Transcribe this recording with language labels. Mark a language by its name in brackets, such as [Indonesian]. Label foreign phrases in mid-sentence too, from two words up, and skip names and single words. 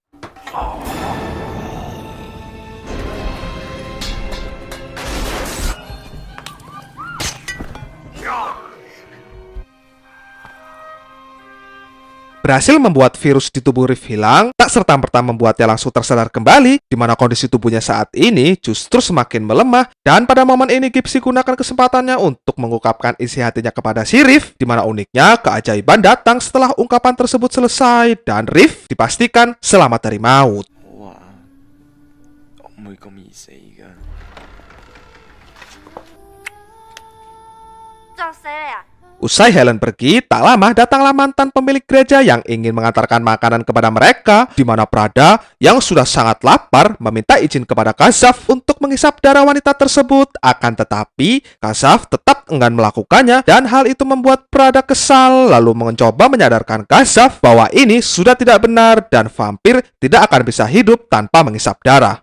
[Indonesian] Berhasil membuat virus di tubuh Riff hilang, tak serta-merta membuatnya langsung tersadar kembali, di mana kondisi tubuhnya saat ini justru semakin melemah, dan pada momen ini Gipsy gunakan kesempatannya untuk mengungkapkan isi hatinya kepada si Riff, di mana uniknya keajaiban datang setelah ungkapan tersebut selesai, dan Riff dipastikan selamat dari maut. [Cantonese] 好啊，我唔會咁易死噶。作死你啊！ [Indonesian] Usai Helen pergi, tak lama datanglah mantan pemilik gereja yang ingin mengantarkan makanan kepada mereka, di mana Prada yang sudah sangat lapar meminta izin kepada Kasaf untuk menghisap darah wanita tersebut. Akan tetapi, Kasaf tetap enggan melakukannya, dan hal itu membuat Prada kesal, lalu mencoba menyadarkan Kasaf bahwa ini sudah tidak benar dan vampir tidak akan bisa hidup tanpa menghisap darah.